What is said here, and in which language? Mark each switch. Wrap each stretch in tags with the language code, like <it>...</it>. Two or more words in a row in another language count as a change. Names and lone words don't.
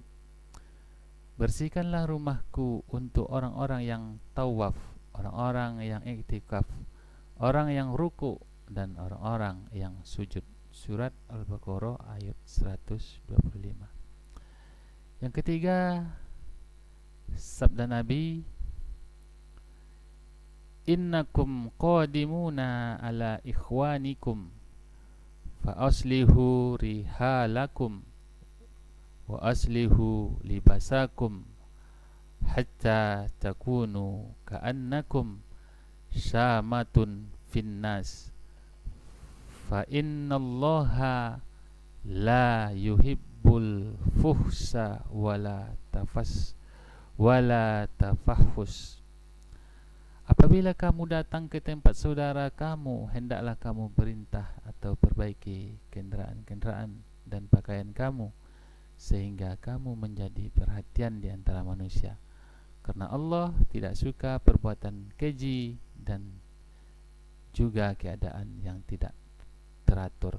<id>Bersihkanlah rumahku untuk orang-orang yang tawaf, orang-orang yang iktikaf, orang yang ruku, dan orang-orang yang sujud. Surat Al-Baqarah ayat 125. Yang ketiga, sabda Nabi,</id> <ar>إنكم قادمون على إخوانكم فأصلحوا رحالكم وأصلحوا لباسكم حتى تكونوا كأنكم شامة في الناس فإن الله لا يحب الفحش ولا التفحش.</ar> <id>Apabila kamu datang ke tempat saudara kamu, hendaklah kamu perintah atau perbaiki kendaraan-kendaraan dan pakaian kamu, sehingga kamu menjadi perhatian perhatian di antara manusia, karena Allah tidak suka perbuatan keji dan juga keadaan yang tidak teratur.</id>